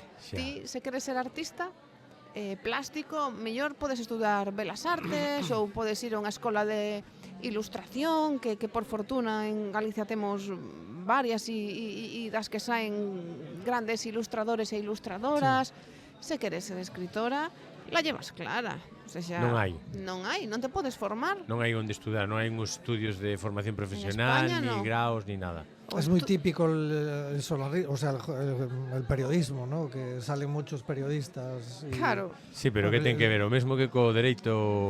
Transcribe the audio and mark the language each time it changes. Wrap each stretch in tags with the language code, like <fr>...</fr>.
<gl>Ti, se queres ser artista, plástico, mellor podes estudar Belas Artes ou podes ir a unha escola de ilustración, que por fortuna en Galicia temos varias e das que saen grandes ilustradores e ilustradoras, Se queres ser escritora, la llevas clara. O sea, Non hai. Non te podes formar. Non hai onde estudar, non hai uns estudios de formación profesional, España,</gl> <es>ni no.</es> <gl>graos, ni nada.</gl> <es>Es muy típico el periodismo, ¿no? Que salen muchos periodistas. Claro.</es> <gl>Sí, pero que ten que ver? O mesmo que co dereito</gl>